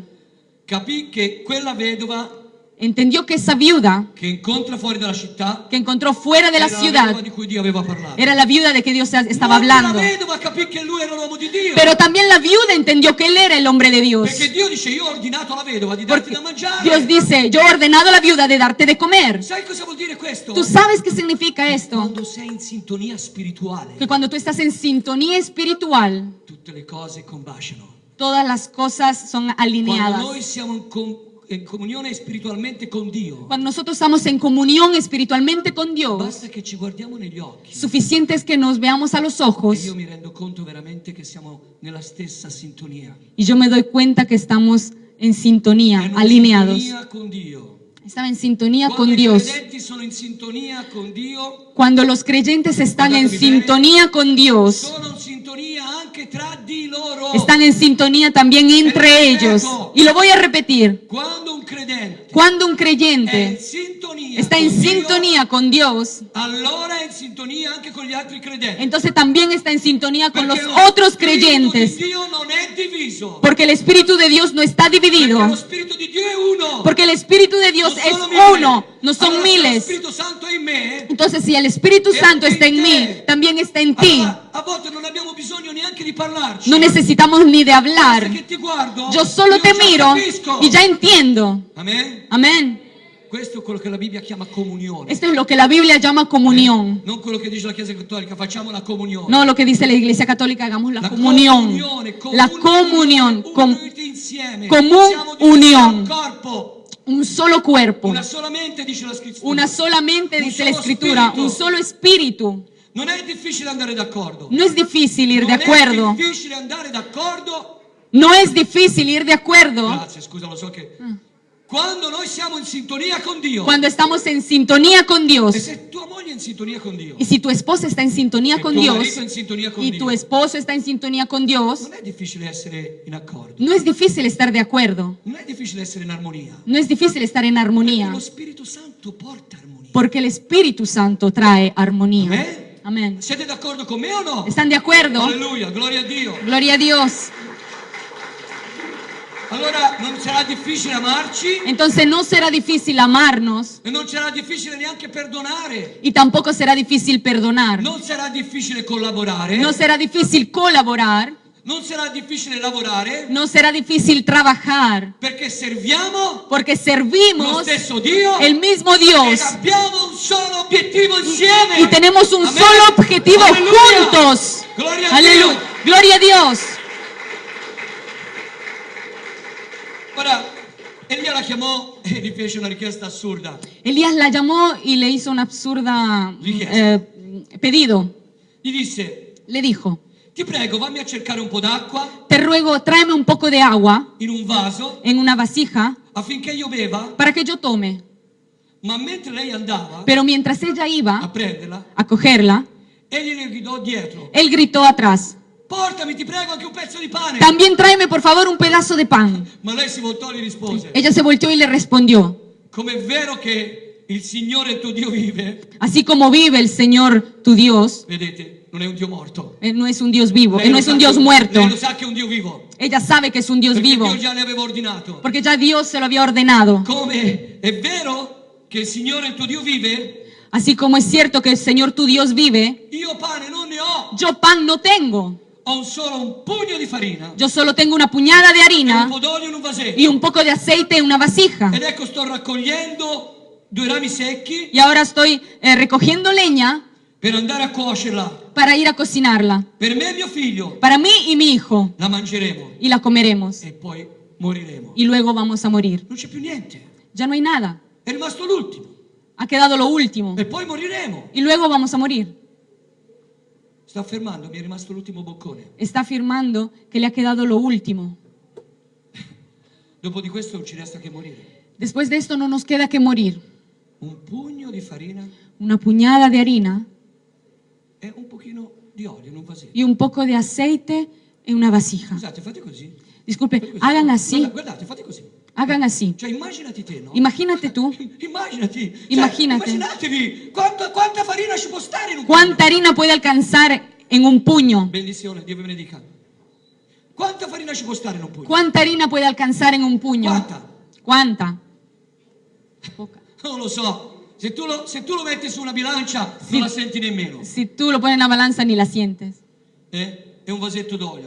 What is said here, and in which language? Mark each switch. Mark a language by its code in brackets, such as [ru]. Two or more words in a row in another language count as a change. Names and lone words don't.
[it] Capì che quella vedova [es] Entendió que esa viuda [it] che incontra fuori dalla città [es] que encontró fuera de la [it] era la [es] ciudad [it] vedova di cui Dio aveva parlato. [es] era la viuda de que Dios estaba [it] Ma anche [es] hablando. [it] la vedova capì che lui era l'uomo di Dio. [es] Pero también la viuda entendió que él era el hombre de Dios. [it] Perché Dio dice io ho ordinato alla vedova di darti [es] Porque [it] da mangiare. [es] Dios dice, yo he ordenado a la viuda de darte de comer. [it] Sai cosa vuol dire questo? [es] ¿Tú sabes qué significa esto? [it] Quando sei in sintonia spirituale, [es] Que cuando tú estás en sintonía espiritual, [it] tutte le cose combaciano. [es] todas las cosas son [it] Quando [es] alineadas. [it] noi siamo in comunione spiritualmente con Dio, [es] Cuando nosotros estamos en comunión espiritualmente con Dios, [it] basta che ci guardiamo negli occhi [es] suficiente es que nos veamos a los [it] e [es] ojos [it] io mi rendo conto veramente che siamo nella stessa sintonia. [es] y yo me doy cuenta que estamos en [it] È [es] sintonía, [it] una [es] alineados. [it] sintonia con Dio. [es] Estaba en sintonía [it] Quando [es] con [it] i [es] Dios. [it] credenti sono in sintonia con Dio, [es] Cuando los creyentes están en sintonía con Dios, [it] sono in sintonia anche tra di loro. [es] están en sintonía también entre ellos. Y lo voy a repetir. [it] Quando un credente [es] Cuando un [it] è in [es] creyente [it] sintonia [es] está en [it] con Dio, [es] sintonía con Dios, [it] allora è in sintonia anche con gli altri credenti. [es] entonces también está en sintonía con los [it] Perché lo [es] otros [it] Spirito [es] creyentes. [it] di Dio non è diviso. [es] Porque el Espíritu de Dios no está [it] Perché lo [es] dividido. [it] Spirito di Dio è uno. [es] Porque el Espíritu de Dios [it] Non [es] es [it] sono mille. [es] uno, no son [it] Allora, se lo [es] miles. [it] Spirito Santo è in me, [es] Entonces, si el Espíritu Santo está en mí, también está en ti. [it] allora, a volte non abbiamo bisogno neanche di parlarci. [es] No necesitamos ni de [it] Basta [es] hablar. [it] che ti guardo, [es] Yo solo [it] io [es] te [it] già [es] miro [it] capisco. [es] y ya entiendo. [it] Amen? [es] Amén. [it] Questo è quello che la Bibbia chiama comunione. [es] Esto es lo que la Biblia llama comunión. [it] Non quello che dice la Chiesa Cattolica, facciamo la comunione. [es] No lo que dice la Iglesia Católica, hagamos la [it] La [es] comunión. [it] comunione, [es] La comunión, [it] uniti insieme. [es] común [it] Siamo di un [es] unión. [it] corpo. [es] Un solo cuerpo. [it] Una solamente dice la scrittura. [es] Una solamente [it] Un [es] dice la [it] solo [es] Escritura, [it] spirito. [es] un solo espíritu. [it] Non è difficile andare d'accordo. [es] No es difícil ir de [it] Non [es] acuerdo. [it] è difficile andare d'accordo. [es] No es difícil ir de acuerdo [it] Grazie, scusa, lo so che quando noi siamo in sintonia con Dio. [es] cuando estamos en sintonía con [it] E [es] Dios. [it] se tua moglie è in sintonia con Dio. [es] Y si tu esposa está en sintonía [it] e [es] con [it] tuo [es] Dios [it] marito è in sintonia con [es] y [it] Dio. [es] tu esposo está en sintonía con Dios, [it] Non è difficile essere in accordo. [es] no es difícil estar de acuerdo. [it] Non è difficile essere in armonia. [es] No es difícil estar en [it] Perché [es] armonía. [it] lo Spirito Santo porta armonia. [es] Porque el Espíritu Santo trae armonía. [it] Amen? [es] Amén. [it] Siete d'accordo con me o no? [es] ¿Están de acuerdo? [it] Alleluia, gloria a Dio. [es] Gloria a Dios. [it] Allora non sarà difficile amarci [es] Entonces no será difícil amarnos [it] e non sarà difficile neanche perdonare. [es] y tampoco será difícil perdonar. [it] Non sarà difficile collaborare. [es] No será difícil colaborar. [it] Non sarà difficile lavorare [es] No será difícil trabajar. [it] perché serviamo [es] Porque [it] lo [es] servimos [it] stesso Dio [es] el mismo [it] e [es] Dios [it] abbiamo un solo obiettivo insieme. [es] y tenemos un [it] Amen. [es] solo objetivo [it] Alleluia. [es] juntos. [it] Gloria a [es] Aleluya. [it] Dio. [es] Gloria a Dios. [it] Ora, Elia la chiamò e gli fece una richiesta assurda. [es] Elías la llamó y le hizo una absurda pedido. [it] Gli disse, [es] Le dijo, [it] ti prego, vammi a cercare un po' d'acqua [es] te ruego, tráeme un poco de agua [it] in un vaso [es] en una vasija [it] affinché io beva. [es] para que yo tome. [it] Ma mentre lei andava [es] Pero mientras ella [it] a [es] iba [it] prenderla, [es] a cogerla, [it] egli le gridò dietro. [es] él gritó atrás, [it] Portami, ti prego, anche un pezzo di pane. [es] también tráeme por favor un pedazo de pan. [it] Ma lei si voltò e gli rispose, [es] Ella se volteó y le respondió, [it] come è vero che il Signore il tuo Dio vive, [es] así como vive el Señor tu Dios, [it] vedete, non è un Dio morto. [es] Él no es un Dios vivo, [it] Lei [es] Él no [it] lo [es] es [it] sa [es] un [it] che- [es] Dios muerto. [it] Lei lo sa che è un Dio vivo. [es] Ella sabe que es un Dios [it] Perché [es] vivo, [it] Dio già le aveva ordinato. [es] porque ya Dios se lo había ordenado. [it] Come è vero che il Signore il tuo Dio vive, [es] Así como es cierto que el Señor tu Dios vive, [it] io pane non ne ho. [es] yo pan no tengo. [it] Ho solo un pugno di farina [es] Yo solo tengo una puñada de [it] e un [es] harina [it] po' d'olio in un vasetto. [es] y un poco de aceite en una vasija. [it] Ed ecco sto raccogliendo 2 rami secchi [es] Y ahora estoy recogiendo leña [it] per andare a cuocerla. [es] para ir a cocinarla. [it] Per me e mio figlio [es] Para mí y mi hijo. [it] la mangeremo [es] Y la comeremos. [it] e poi moriremo. [es] Y luego vamos a morir. [it] Non c'è più niente. [es] Ya no hay nada. [it] È rimasto l'ultimo. [es] Ha quedado lo último. [it] E poi moriremo. [es] Y luego vamos a morir. [it] Sta affermando, mi è rimasto l'ultimo boccone. [es] Está afirmando que le ha quedado lo último. [it] Dopo di questo non ci resta che morire. [es] Después de esto no nos queda que morir. [it] Un pugno di farina [es] Una puñada de harina [it] e un pochino di olio in un vasetto. [es] y un poco de aceite en una vasija. [it] Scusate, fate così. [es] Disculpe, [it] Fate così. [es] hagan así. [it] Guardate, fate così. [es] Hagan así. [it] Cioè, immaginati te, no? [es] Imagínate tú. [it] Immaginati. Cioè, [es] Immaginate. [it] Immaginatevi quanta farina ci può stare in un [es] ¿Cuánta harina puede alcanzar en un puño? [it] Benedizione, Dio vi benedica. Quanta farina ci può stare in un pugno? [es] ¿Cuánta harina puede alcanzar en un puño? [it] Quanta? [es] ¿Cuánta? Poca. [it] Non lo so. Se tu lo metti su una bilancia, Sì. non la senti nemmeno. [es] Si tú lo pones en la balanza ni la sientes. [it] E un vasetto d'olio.